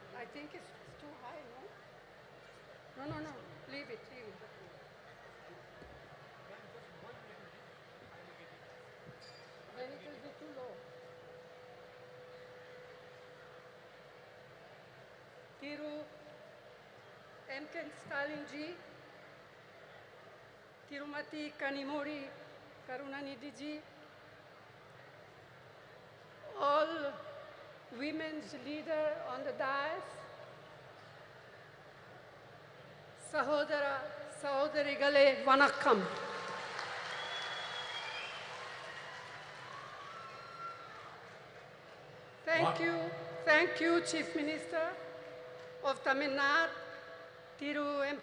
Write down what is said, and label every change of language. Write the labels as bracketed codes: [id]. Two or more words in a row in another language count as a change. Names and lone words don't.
[en] think it's too high, no? No, no, no. Leave it, leave it. Then it will be too low. Tiru M.K. Stalin ji, Tirumati Kanimori Karunanidhi ji, all women's leader on the dais, [ta] சகோதர, சகோதரிகளே, வணக்கம். [en] Thank you, Chief Minister of Tamil Nadu, Tiru M.K.